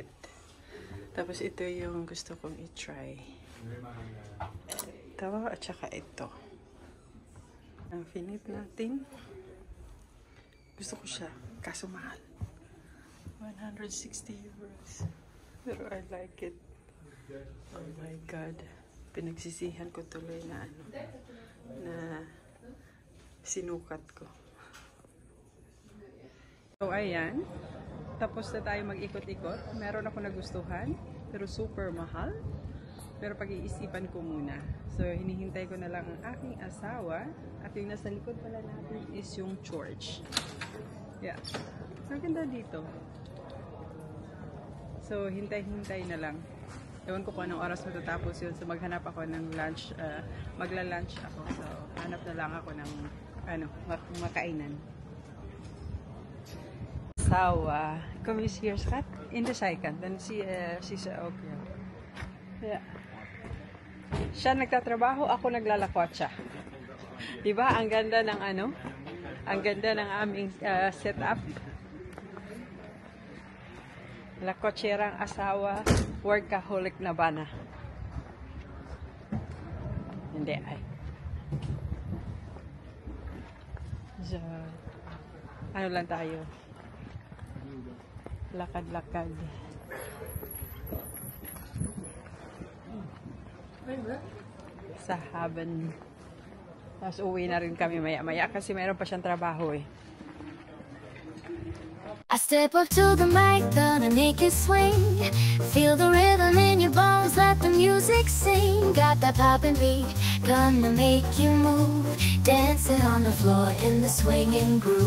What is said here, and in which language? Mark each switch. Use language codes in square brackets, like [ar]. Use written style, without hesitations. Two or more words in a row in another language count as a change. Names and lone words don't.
[tl] Tapos ito yung gusto kong i-try. Ito at saka ito. Ang finit natin. Gusto ko siya. Kaso mahal. [en] 160 euros. Pero I like it. Oh my God. [tl] Pinagsisihan ko tuloy na na sinukat ko. So, ayan. Tapos na tayo mag-ikot-ikot. Meron ako nagustuhan, pero super mahal. Pero pag-iisipan ko muna. So, hinihintay ko na lang ang aking asawa. At yung nasa likod pala natin is yung church. Yeah. Maganda dito. So, hintay-hintay na lang. Ewan ko kung anong oras matatapos yun. So, maghanap ako ng lunch. Magla-lunch ako. So, hanap na lang ako ng makainan. Sawa. [nl] Kom eens hier, schat. In de zijkant. Dan zie ze ook. Ja. [tl] Siya nagtatrabaho, ako naglalakwatsa. Diba? Ang ganda ng ano? Ang ganda ng aming setup. La Kotserang asawa, workaholic na bana. Hindi ay. So, ano lang tayo? Lakad-lakad. Sa Haban. Tapos uwi na rin kami maya-maya kasi mayroon pa siyang trabaho eh. [en] I step up to the mic, gonna make it swing. Feel the rhythm in your bones, let the music sing. Got that poppin' beat, gonna make you move. Dancing on the floor in the swinging groove.